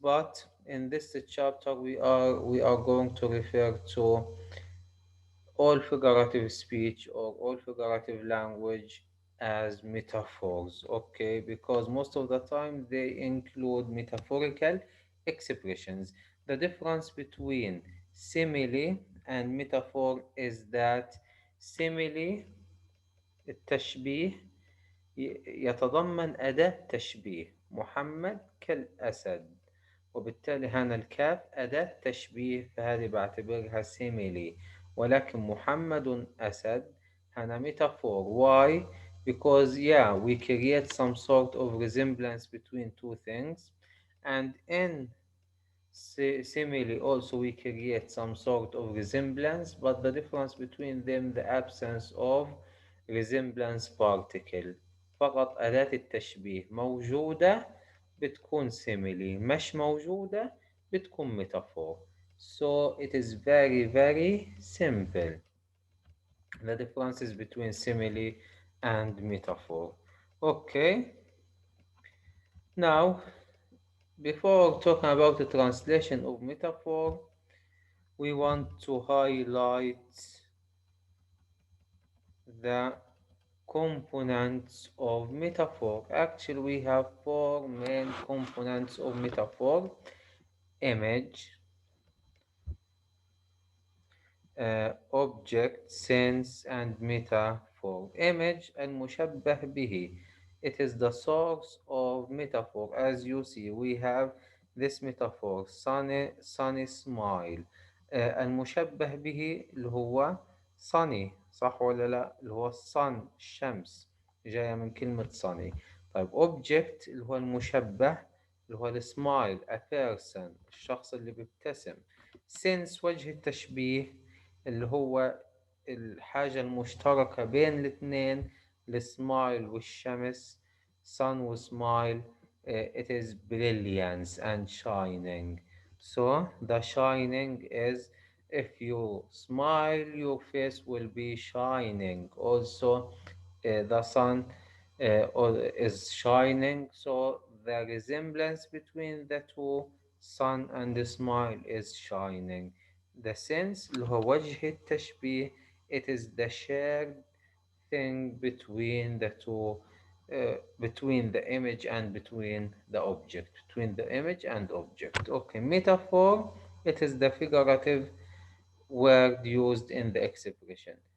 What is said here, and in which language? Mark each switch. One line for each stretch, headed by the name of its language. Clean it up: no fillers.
English: But in this chapter, we are going to refer to all figurative speech or all figurative language as metaphors, okay? Because most of the time they include metaphorical expressions. The difference between simile and metaphor is that simile
Arabic: التشبيه يتضمن أداة تشبيه: محمد كالأسد، وبالتالي هنا الكاف أداة تشبيه، فهذه بعتبرها سيميلي. ولكن محمد أسد هنا metaphor.
English: Why? Because yeah, we create some sort of resemblance between two things, and in simile also we create some sort of resemblance, but the difference between them the absence of resemblance particle.
Arabic: فقط أداة التشبيه موجودة بتكون simile، مش موجودة بتكون metaphor.
English: So it is very very simple, the differences between simile and metaphor. Okay, now before talking about the translation of metaphor, we want to highlight the components of metaphor. Actually, we have four main components of metaphor: image, object, sense, and metaphor.
Arabic: Image المشبه به.
English: It is the source of metaphor. As you see, we have this metaphor, sunny smile.
Arabic: المشبه به اللي هو sunny، صح ولا لا؟ اللي هو sun، الشمس، جاية من كلمة sunny. طيب object اللي هو المشبه، اللي هو السمايل،
English: a person،
Arabic: الشخص اللي بيبتسم. sense وجه التشبيه، اللي هو الحاجة المشتركة بين الاثنين، السمايل والشمس، sun وسمايل.
English: It is brilliance and shining. So the shining is, if you smile, your face will be shining. Also, the sun is shining. So the resemblance between the two, sun and the smile, is shining. The sense
Arabic: اللي هو وجه التشبيه.
English: It is the shared thing between the two, between the image and between the object, between the image and object. Okay, metaphor, it is the figurative word used in the expression.